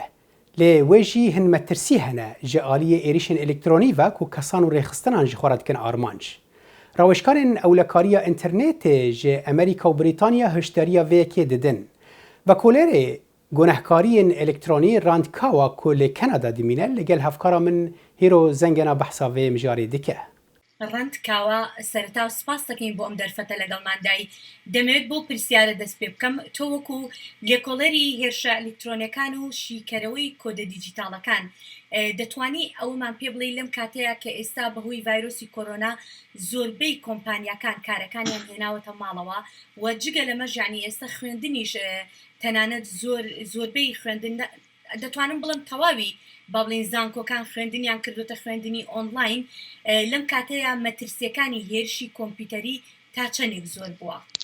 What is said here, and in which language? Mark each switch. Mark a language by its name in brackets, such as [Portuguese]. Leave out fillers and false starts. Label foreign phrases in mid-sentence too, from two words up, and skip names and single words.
[Kurdish] Lê wê jî hin metirsî hene ji aliyê êrişên elektrînî ve ku kesan û rêxistinan ji xwe re dikin armanc. Rawişkarên ewlekariya înternetê ji Amerîka û Brîtanya hişdariya vê yekê didin. Vekolêrê gunehkariyên elektrînî randkawa ku li Kanada dimîne li gel hevkara min hîro zengena behsa vê mijarê dike. [Central Kurdish] ڕەنگکاوە سەرەتا و سپاس دەکەین بۆ ئەم دەرفەتە لەگەڵماندایی دەمەوێت بۆ پرسیارە دەست پێ بکەم تۆ وەکو لێکۆڵەری هێرشە ئەلکترۆنیەکان و شیکەرەوەی کۆدە دیجیتاڵەکان دەتوانی ئەومان پێ بڵێ لەم کاتەیە کە ئێستا بەهۆی ڤایرۆسی کۆرۆنا زۆربەی کۆمپانیاکان کارەکانیان هێناوەتە ماڵەوە و جگە لەمەش یعنی ئێستا خوێندنیش تەنانەت زۆربەی خوێندن دەتوانم بڵم تەواوی با بڵێن زانکۆکان خوێندنیان کردوتە خوێندنی ئۆنلاین لەم کاتەیە مەترسیەکانی هێرشی کۆمپیوتەری تا چەندێک زۆر بووە.